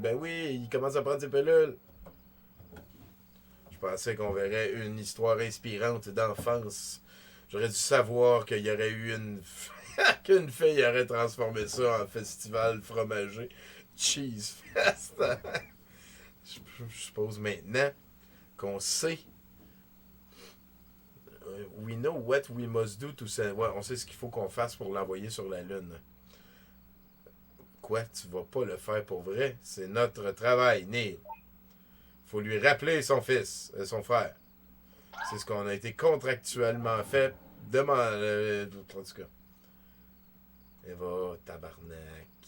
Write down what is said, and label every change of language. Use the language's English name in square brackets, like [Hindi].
[French] Ben oui, il commence à prendre ses pilules. Je pensais qu'on verrait une histoire inspirante d'enfance. J'aurais dû savoir qu'il y aurait eu qu'une fille aurait transformé ça en festival fromager. Cheese Fest. Je suppose maintenant qu'on sait. [English] We know what we must do to send. [French] Ouais, on sait ce qu'il faut qu'on fasse pour l'envoyer sur la Lune. Quoi? Tu vas pas le faire pour vrai? C'est notre travail, Neil. Faut lui rappeler son fils, son frère. C'est ce qu'on a été contractuellement fait. En tout cas. Eva, tabarnak.